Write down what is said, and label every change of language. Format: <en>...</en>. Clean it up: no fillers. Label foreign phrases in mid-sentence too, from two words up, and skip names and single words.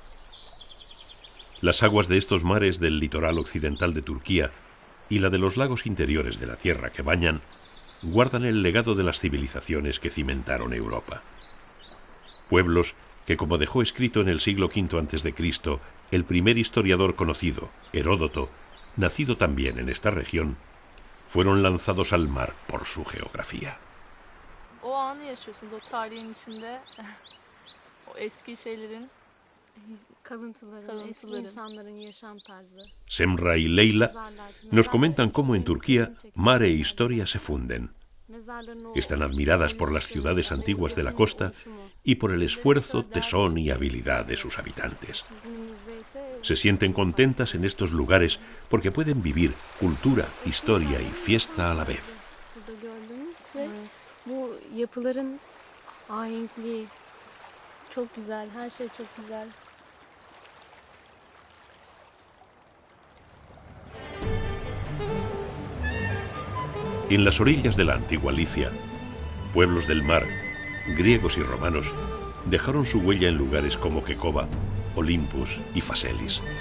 <es>Las aguas de estos mares del litoral occidental de Turquía y la de los lagos interiores de la tierra que bañan guardan el legado de las civilizaciones que cimentaron Europa. Pueblos que, como dejó escrito en el siglo V a.C. el primer historiador conocido, Heródoto, nacido también en esta región, fueron lanzados al mar por su geografía.</es> <tr>O anı yaşıyorsunuz, o tarihin içinde, o eski şeylerin, kalıntıların, eski insanların yaşam tarzı.</tr> <es>Semra y Leila nos comentan cómo en Turquía mar e historia se funden. Están admiradas por las ciudades antiguas de la costa y por el esfuerzo, tesón y habilidad de sus habitantes. Se sienten contentas en estos lugares porque pueden vivir cultura, historia y fiesta a la vez.</es> <tr>Bu yapıların ahenkliği çok güzel, her şey çok güzel.</tr> <es>En las orillas de la antigua Licia, pueblos del mar, griegos y romanos, dejaron su huella en lugares como Kekova, Olympus y Phaselis.</es>